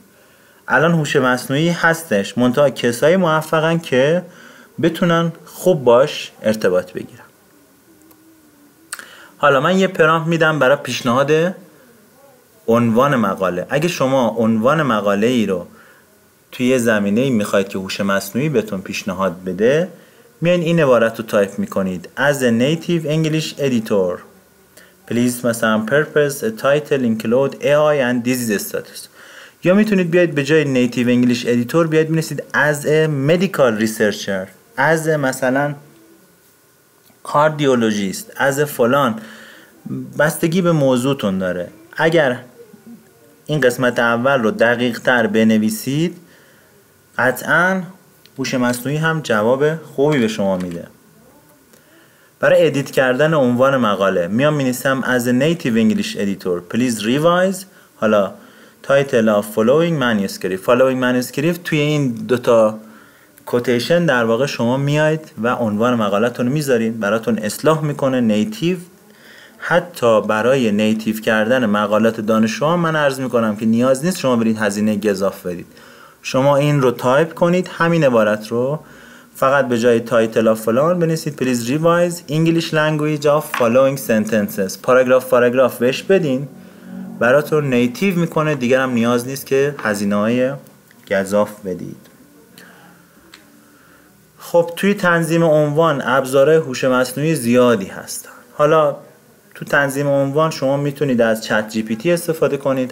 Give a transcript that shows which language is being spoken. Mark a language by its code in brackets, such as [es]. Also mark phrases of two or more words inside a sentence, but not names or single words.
[fa] الان هوش مصنوعی هستش، منتها کسایی موفقن که بتونن خوب باش ارتباط بگیرن. حالا من یه پرامپت میدم برای پیشنهاد عنوان مقاله. اگه شما عنوان مقاله ای رو توی زمینه‌ای میخواید که هوش مصنوعی بهتون پیشنهاد بده، میان این عبارت رو تایپ میکنید: [en] as a native English editor please مثلا purpose a title include AI and disease status. [fa] یا میتونید بیاید به جای [en] native English editor [fa] بیاید بنویسید [en] as a medical researcher, as a مثلا cardiologist, as a فلان. [fa] بستگی به موضوعتون داره. اگر این قسمت اول رو دقیق تر بنویسید قطعاً هوش مصنوعی هم جواب خوبی به شما میده. برای ادیت کردن عنوان مقاله میام مینویسم [en] as a native English editor please revise. [fa] حالا [en] title of following manuscript [fa] توی این دوتا کوتیشن در واقع شما میاید و عنوان مقالتون رو میذارین، براتون اصلاح میکنه نیتیو. حتی برای نیتیو کردن مقالات دانشجوها من عرض میکنم که نیاز نیست شما برید هزینه گزاف بدید. شما این رو تایپ کنید، همین عبارت رو فقط به جای [en] title of [fa] فلان بنویسید [en] please revise English language of following sentences، [fa] پاراگراف بهش بدین، براتون نیتیو میکنه. دیگر هم نیاز نیست که هزینه‌های گزاف بدید. خب توی تنظیم عنوان ابزارهای هوش مصنوعی زیادی هستن. حالا تو تنظیم عنوان شما میتونید از چت جی پی تی استفاده کنید.